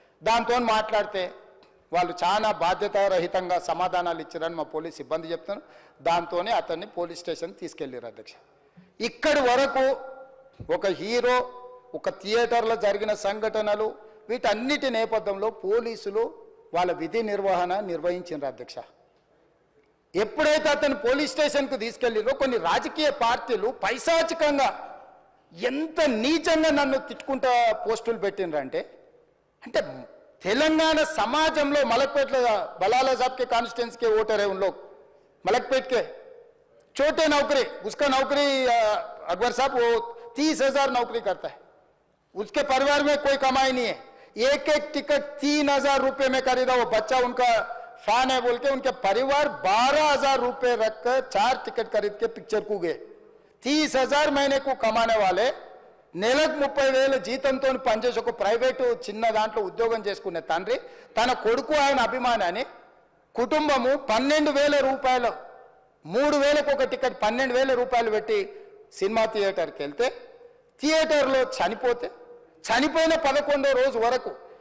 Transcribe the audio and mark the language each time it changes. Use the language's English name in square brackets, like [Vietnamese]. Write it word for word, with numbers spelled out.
[Telugu] దాంతో మాట్లాడితే వాళ్ళు చాలా బాధ్యతారహితంగా సమాధానాలు ఇచ్చారని మా పోలీస్ సిబ్బంది చెప్తాను, దాంతోనే అతన్ని పోలీస్ స్టేషన్ తీసుకెళ్ళారు అధ్యక్ష. ఇక్కడి వరకు ఒక హీరో, ఒక థియేటర్లో జరిగిన సంఘటనలు, వీటన్నిటి నేపథ్యంలో పోలీసులు వాళ్ళ విధి నిర్వహణ నిర్వహించారు అధ్యక్ష. ఎప్పుడైతే అతను పోలీస్ స్టేషన్కు తీసుకెళ్ళిరో కొన్ని రాజకీయ పార్టీలు పైశాచికంగా ఎంత నీచంగా నన్ను తిట్టుకుంటా పోస్టులు పెట్టినరంటే, అంటే తెలంగాణ సమాజంలో మలక్పేట బలాల సాబ్కే కాన్స్టిట్యున్సీ కే ఓటర్ [Hindi] है उन लोग, मलकपेट के छोटे नौकरी, उसका नौकरी अकबर साहब वो तीस हजार नौकरी करता है, उसके परिवार में कोई कमाई नहीं है, एक एक टिकट तीन हजार रुपये में खरीदा, वो बच्चा उनका फैन है बोल के उनके परिवार बारह हजार रुपये रखकर चार टिकट खरीद के पिक्चर को गए. तीस हजार महीने को कमाने वाले [Telugu] నెలకు ముప్పై వేల జీతంతో పనిచేసి ఒక ప్రైవేటు చిన్న దాంట్లో ఉద్యోగం చేసుకునే తండ్రి తన కొడుకు ఆయన అభిమానాన్ని కుటుంబము పన్నెండు వేల రూపాయలు మూడు వేలకు ఒక టికెట్ పన్నెండు వేల రూపాయలు పెట్టి సినిమా థియేటర్కి వెళ్తే థియేటర్లో చనిపోతే చనిపోయిన పదకొండో రోజు వరకు